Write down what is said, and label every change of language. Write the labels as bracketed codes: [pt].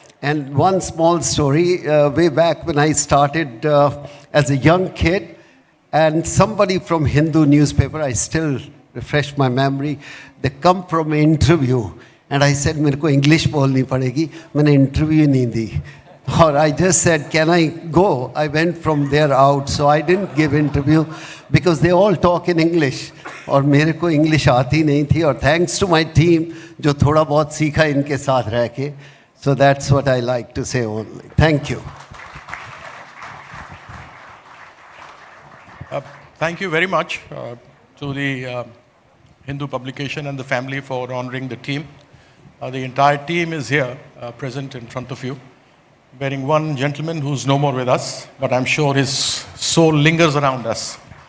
[en] And one small story, way back when I started as a young kid, and somebody from Hindu newspaper, I still refresh my memory, they come from an interview, and I said, [hi] मेरे को English बोलनी पड़ेगी, मैंने interview नहीं दी. [en] Or I just said, can I go? I went from there out, so I didn't give interview because they all talk in English. [hi] और मेरे को English आती नहीं थी, और [en] thanks to my team [hi] जो थोड़ा बहुत सीखा इनके साथ रह के. [en] So that's what I like to say only. Thank you. Thank you very much to the Hindu publication and the family for honoring the team. The entire team is here present in front of you, bearing one gentleman who's no more with us, but I'm sure his soul lingers around us.